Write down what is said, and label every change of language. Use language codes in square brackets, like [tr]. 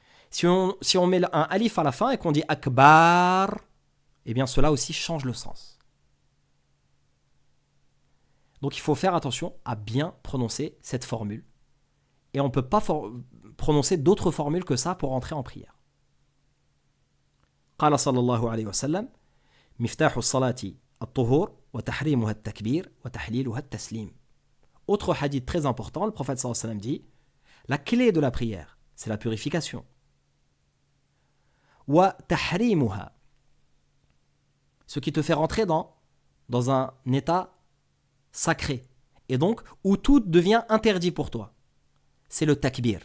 [fr] Si on met un alif à la fin et qu'on dit Akbar, eh bien cela aussi change le sens. Donc il faut faire attention à bien prononcer cette formule. Et on ne peut pas prononcer d'autres formules que ça pour entrer en prière. [ar] قال صلى الله عليه وسلم مفتاح الصلاة الطهور وتحريمها التكبير وتحليلها التسليم. [fr] Autre hadith très important, le prophète [ar] sallallahu alayhi wa sallam [fr] dit la clé de la prière, c'est la purification. وتحريمها, ce qui te fait rentrer dans un état sacré, et donc où tout devient interdit pour toi. C'est le takbir.